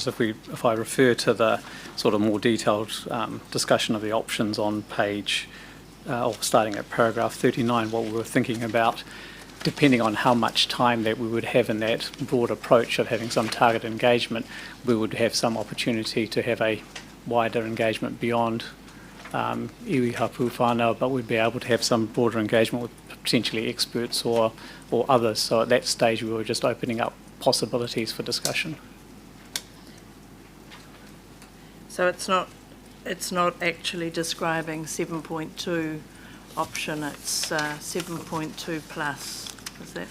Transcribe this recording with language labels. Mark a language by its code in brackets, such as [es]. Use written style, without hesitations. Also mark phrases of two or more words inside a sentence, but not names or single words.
[en] If I refer to the sort of more detailed discussion of the options on page, or starting at paragraph 39, what we were thinking about, depending on how much time that we would have in that broad approach of having some target engagement, we would have some opportunity to have a wider engagement beyond [mi] iwi hapu whānau, [en] but we'd be able to have some broader engagement with potentially experts or others. So at that stage we were just opening up possibilities for discussion. So it's not actually describing 7.2 option, it's 7.2 plus, is that?